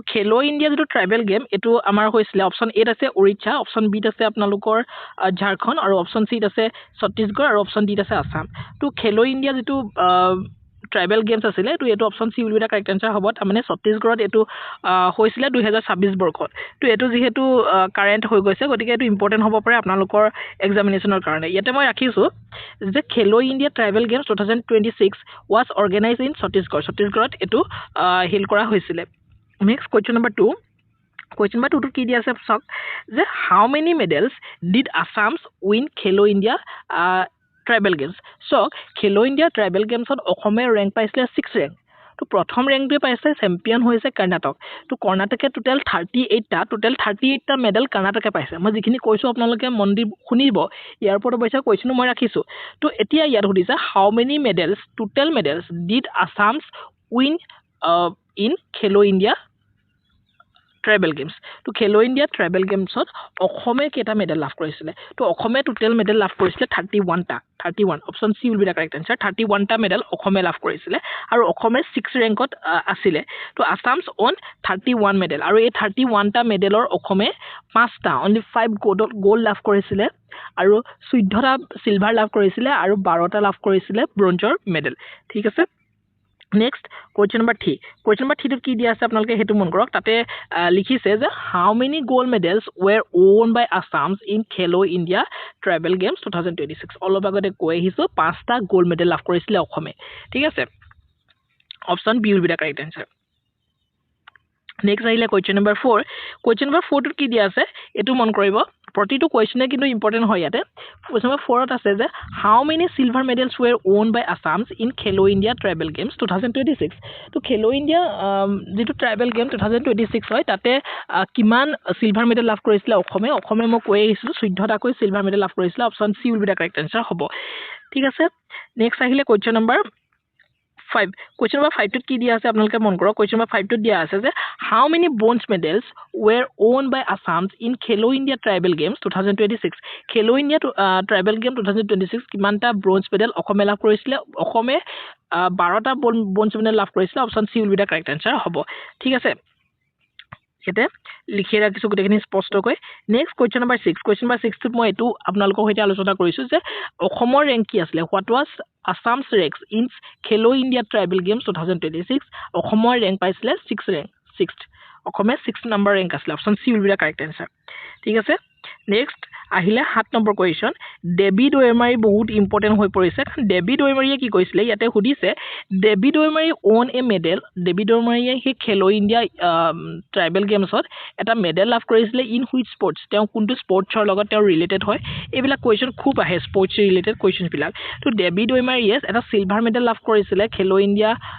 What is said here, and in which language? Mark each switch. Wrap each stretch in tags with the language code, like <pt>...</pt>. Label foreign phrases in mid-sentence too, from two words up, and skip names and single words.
<en>Khelo India</en> <as>যেটো</as> <en>tribal game</en> <as>এটো আমাৰ হৈছিলে</as> <en>option A</en> <as>আছে ওড়িশা</as> <en>option B</en> <as>আছে আপোনালোকৰ ঝাৰখণ্ড আৰু</as> <en>option C</en> <as>আছে ছত্তীশগড় আৰু</as> <en>option D</en> <as>আছে আসাম তো খেলো ইণ্ডিয়া যেটো</as> <en>tribal games</en> <as>আছিলে তো এটো</as> <en>option C will be the correct answer</en> <as>হ'ব মানে ছত্তীশগড়ত এটো হৈছিলে 2026 বৰ্ষত তো এটো যেহেতু কাৰেন্ট হৈ গৈছে গতিকে এটো ইম্পৰ্টেন্ট হ'ব পাৰে আপোনালোকৰ এক্সামিনেশনৰ কাৰণে ইয়াতে মই ৰাখিছো যে</as> <en>Khelo India tribal games 2026 was organized in</en> <as>ছত্তীশগড়ত এটো হেল কৰা হৈছিলে</as> <en>next question number 2 Question number 2</en> <as>কি দিয়া আছে চাওক যে</as> <en>how many medals did Assam win Khelo India tribal games</en> <as>so</as> <en>Khelo India tribal games</en> <as>ত অসমে rank পাইছিলে 6 rank তো প্ৰথম ৰেংকটো পাইছে চেম্পিয়ন হৈছে কৰ্ণাটক তো কৰ্ণাটকে টোটাল 38টা মেডেল কৰ্ণাটকে পাইছে মই যিখিনি কৈছো আপোনালোকে মন দি শুনিব ইয়াৰ ওপৰত অৱশ্যে কোৱেশ্চন মই ৰাখিছো তো এতিয়া ইয়াত সুধিছে</as> <en>how many medals total medals did Assam win in Khelo India tribal games</en> <as>তো খেলো ইণ্ডিয়া ট্ৰাইবেল গেমছত অসমে কেটা মেডেল লাভ কৰিছিলে তো অসমে টোটাল মেডেল লাভ কৰিছিলে 31</as> <en>option C will be the correct answer</en> <as>31টা মেডেল অসমে লাভ কৰিছিলে আৰু অসমে 6 ৰেংকত আছিল তো</as> <en>Assam won 31 medal</en> <as>আৰু এই 31টা মেডেলৰ অসমে 5টা</as> <en>only 5 gold</en> <as>লাভ কৰিছিলে আৰু 14টা সিলভাৰ লাভ কৰিছিলে আৰু 12টা লাভ কৰিছিলে ব্ৰঞ্জৰ মেডেল ঠিক আছে</as> <en>Next, question number 3. Question number 3</en> <as>কি দিয়া আছে আপোনালোকে হেতু মন কৰক তাতে লিখিছে যে</as> <en>how many gold medals were won by Assam in Khelo India Tribal Games 2026</en> <as>অলপ আগতে কৈ আহিছো 5টা</as> <en>gold medal</en> <as>লাভ কৰিছিলে অসমে ঠিক আছে</as> <en>option B will be the correct answer next</en> <as>আহিলে</as> <en>question number 4</en> <as>টো কি দিয়া আছে এটো মন কৰিব প্ৰতিটো কোৱেশ্চনে কিন্তু ইম্পৰ্টেন্ট হয় ইয়াতে</as> <en>question number 4</en> <as>ত আছে যে</as> <en>how many silver medals were won by Assam in Khelo India Tribal Games 2026</en> <as>তো Khelo India যেটো</as> <en>tribal game 2026</en> <as>হয় তাতে কিমান</as> <en>silver medal</en> <as>লাভ কৰিছিলে অসমে মই কৈ আহিছো 14টা কৈ</as> <en>silver medal</en> <as>লাভ কৰিছিলে</as> <en>option C will be the correct answer</en> <as>হ'ব ঠিক আছে নেক্সট আহিলে</as> <en>question number 5 question number 5</en> <as>ত কি দিয়া আছে আপোনালোকে মন কৰক</as> <en>question number 5</en> <as>ত দিয়া আছে যে</as> <en>how many bronze medals were won by Assam in Khelo India Tribal Games 2026 Khelo India Tribal Game 2026</en> <as>কিমানটা</as> <en>bronze medal</en> <as>অসমে লাভ কৰিছিলে অসমে 12টা</as> <en>bronze medal</en> <as>লাভ কৰিছিলে</as> <en>option C will be the correct answer</en> <as>হ'ব ঠিক আছে এতে লিখি ৰাখিছো গোটেইখিনি স্পষ্টকৈ</as> <en>next question number 6</en> <as>ত মই এটো আপোনালোকৰ সৈতে আলোচনা কৰিছো যে অসমৰ ৰেংক কি আছিল</as> <en>what was Assam's rank in Khelo India Tribal Games 2026</en> <as>অসমৰ ৰেংক পাইছিলে 6th অসমে 6 নম্বৰ ৰেংক আছিল</as> <en>option C will be the correct answer</en> <as>ঠিক আছে</as> <en>নেক্সট আহিলে</en> <as>7 নম্বৰ কোৱেশ্চন ডেভিড ওয়েমাৰী বহুত ইম্পৰ্টেন্ট হৈ পৰিছে কাৰণ ডেভিড ওয়েমাৰীয়ে কি কৈছিলে ইয়াতে সুধিছে ডেভিড ওয়েমাৰী</as> <en>won a medal</en> <as>ডেভিড ওয়েমাৰীয়ে হে</as> <en>Khelo India tribal games</en> <as>এটা মেডেল লাভ কৰিছিলে</as> <en>in which sports</en> <as>তেওঁ কোনটো স্পৰ্টছৰ লগত তেওঁ ৰিলেটেড হয় এইবিলাক কোৱেশ্চন খুব আহে</as> <en>sports related question</en> <as>বিলাক তো ডেভিড ওয়েমাৰীয়ে এটা</as> <en>silver medal</en> <as>লাভ কৰিছিলে</as> <en>Khelo India</en>